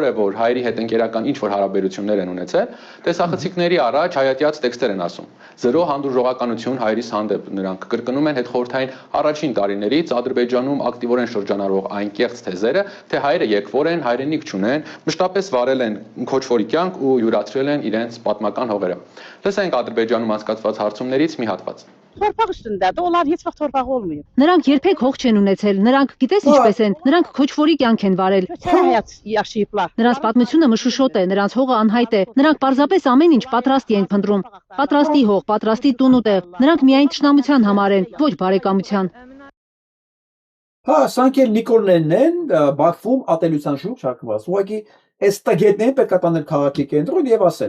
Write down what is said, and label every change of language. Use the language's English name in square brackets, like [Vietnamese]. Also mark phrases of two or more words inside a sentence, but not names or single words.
[Armenian] է, որ հայերի հետ ընկերական ինչ-որ հարաբերություններ են ունեցել, տեսախցիկների առաջ հայատյաց տեքստեր են ասում։ Զրո հանդուրժողականություն հայերիս հանդեպ նրանք կրկնում են հետխորհրդային առաջին տարիներից Ադրբեջանում ակտիվորեն շրջանառվող այն կեղծ թեզերը, թե հայերը եկվոր են, հայրենիք չունեն, մշտապես վարել են քոչվորի կյանք ու յուրացրել են իրենց պատմական հողերը։ Լսենք Ադրբեջանում անցկացված հարցումներից մի հատված։ [Azerbaijani] Torpaq üstündədir. Onlar heç vaxt torpağı olmayıb. [Armenian] Նրանք երբեք հող չեն ունեցել, նրանք գիտես ինչպես են, նրանք քոչվորի կյանք են վարել։ [Azerbaijani] Köçə həyat yaşayıblar. [Armenian] Նրանց պատմությունը մշուշոտ է, նրանց հողը անհայտ է։ Նրանք պարզապես ամեն ինչ պատրաստի են փնտրում։ Պատրաստի հող, պատրաստի տուն ու տեղ։ Նրանք միայն ճշնամության համար են, ոչ բարեկամության։ Հա, սրանք էլ Նիկոլներն են Բաքվում ատելության շուրջ հակված։ Ուղղակի այս տագետներին պետք է տանել քաղաքի կենտրոն եւ ասել.